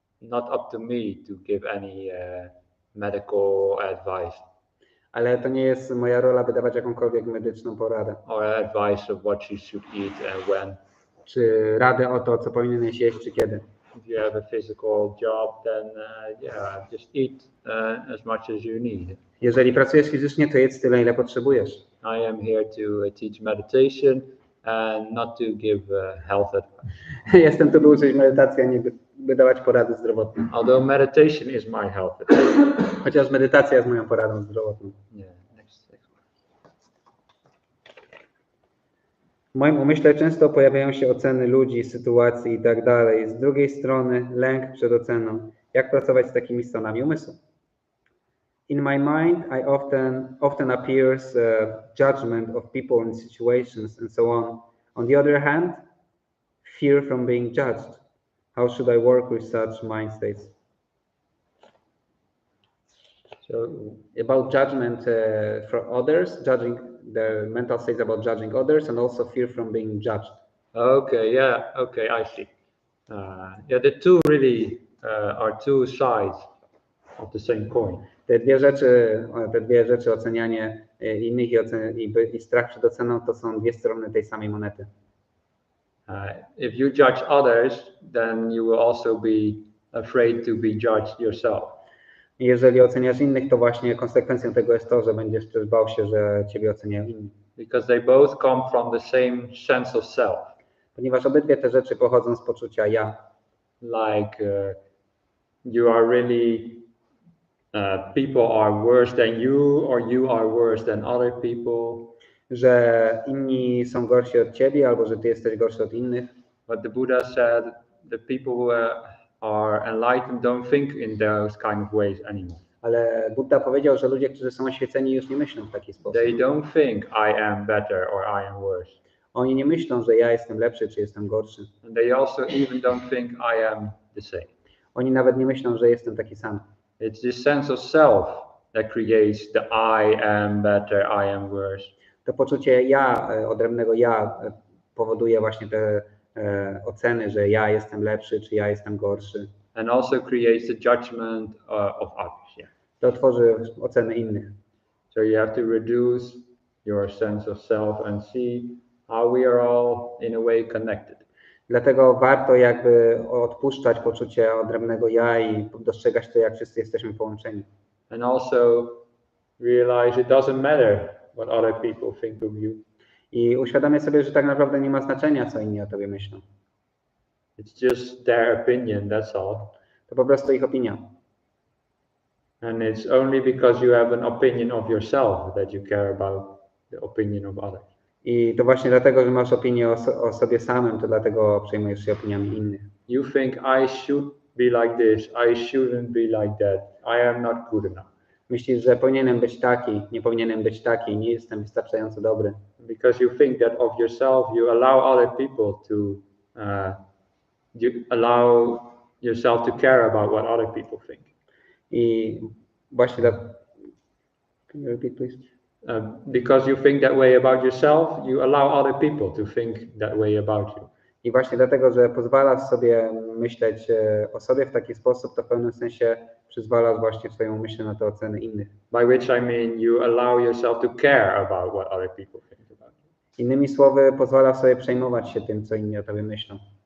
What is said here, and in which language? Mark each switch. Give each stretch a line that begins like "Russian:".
English: not up to me to give any medical advice
Polish: Ale to nie jest moja rola, by dawać jakąkolwiek medyczną poradę.
English: or advice of what you should eat and when.
Polish: Czy radę o to, co powinieneś jeść, czy kiedy.
English: If you have a physical job, then yeah, just eat as much as you need.
Polish: Jeżeli pracujesz fizycznie, to jedz tyle, ile potrzebujesz.
English: I am here to teach meditation and not to give health advice.
Polish: Jestem tu, by uczyć medytacji, a nie by dawać porady zdrowotne.
English: Although meditation is my health advice.
Polish: Chociaż medytacja jest moją poradą zdrowotną.
English: Yeah, next.
Polish: W moim umyśle często pojawiają się oceny ludzi, sytuacji i tak dalej. Z drugiej strony lęk przed oceną. Jak pracować z takimi stanami umysłu?
English: In my mind, I often appears judgment of people and situations and so on. On the other hand, fear from being judged. How should I work with such mind states? So about judgment for others, judging the mental states about judging others, and also fear from being judged. Okay, yeah, okay, I see. Yeah, the two really are two sides of the same coin.
Polish: Te dwie rzeczy, ocenianie innych i strach przed oceną, to są dwie strony tej samej monety.
English: If you judge others, then you will also be afraid to be judged yourself.
Polish: Jeżeli oceniasz innych, to właśnie konsekwencją tego jest to, że będziesz też bał się, że ciebie oceniają inni.
English: Because they both come from the same sense of self.
Polish: Ponieważ obydwie te rzeczy pochodzą z poczucia ja.
English: Like you are really people are worse than you, or you are worse than other people.
Polish: Że inni są gorsi od ciebie, albo że ty jesteś gorszy od innych.
English: But the Buddha said the people who are enlightened don't think in those kind of ways anymore.
Polish: Ale Buddha powiedział, że ludzie, którzy są oświeceni, już nie myślą w taki sposób.
English: They don't think I am better or I am worse.
Polish: Oni nie myślą, że ja jestem lepszy, czy jestem gorszy.
English: And they also even don't think I am the same.
Polish: Oni nawet nie myślą, że jestem taki sam.
English: It's this sense of self that creates the I am better, I am worse.
Polish: To poczucie ja, odrębnego ja powoduje właśnie te oceny, że ja jestem lepszy, czy ja jestem gorszy.
English: And also creates the judgment of others. Yeah.
Polish: To tworzy oceny innych.
English: So you have to reduce your sense of self and see how we are all in a way connected.
Polish: Dlatego warto jakby odpuszczać poczucie odrębnego ja i dostrzegać to, jak wszyscy jesteśmy połączeni.
English: And also realize it doesn't matter what other people think of you.
Polish: I uświadamiać sobie, że tak naprawdę nie ma znaczenia, co inni o tobie myślą.
English: It's just their opinion, that's all.
Polish: To po prostu ich opinia.
English: And it's only because you have an opinion of yourself that you care about the opinion of others.
Polish: I to właśnie dlatego, że masz opinię o sobie samym, to dlatego przejmujesz się opiniami innych.
English: You think I should be like this, I shouldn't be like that, I am not good enough.
Polish: Myślisz, że powinienem być taki, nie powinienem być taki, nie jestem wystarczająco dobry.
English: Because you think that of yourself, you allow other people to, you allow yourself to care about what other people think.
Polish: I właśnie
English: can you repeat, please? Because you think that way about yourself, you allow other people to think that way about you.
Polish: I właśnie dlatego, że pozwalasz sobie myśleć o sobie w taki sposób, to w pewnym sensie przyzwalasz właśnie swoją myśl na te oceny innych.
English: By which I mean you allow yourself to care about what other people think about you.
Polish: Innymi słowy, pozwalasz sobie przejmować się tym, co inni o tobie myślą.